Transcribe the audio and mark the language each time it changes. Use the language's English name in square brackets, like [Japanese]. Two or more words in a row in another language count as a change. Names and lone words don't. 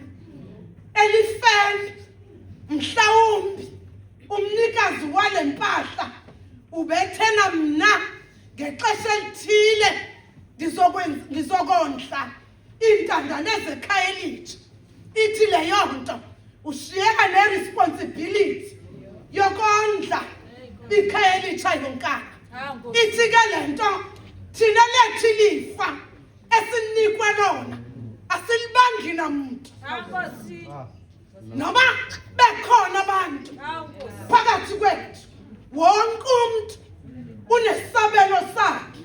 [Xhosa] Elifeni mhlawumbi umnikazi wale mpahla ubethena mna ngexesha elithile ngizokondla iintandane zekhaya elitsha. Ithi leyo nto ushiyeka ne-responsibility yokondla ikhaya elitsha yonkana. Ithi ke le nto thina lethu ilifa esinikwe lona asilibangi namuntu. [Zulu] Noma bekhona abantu phakathi kwethu wonke umuntu unesabelo sakhe.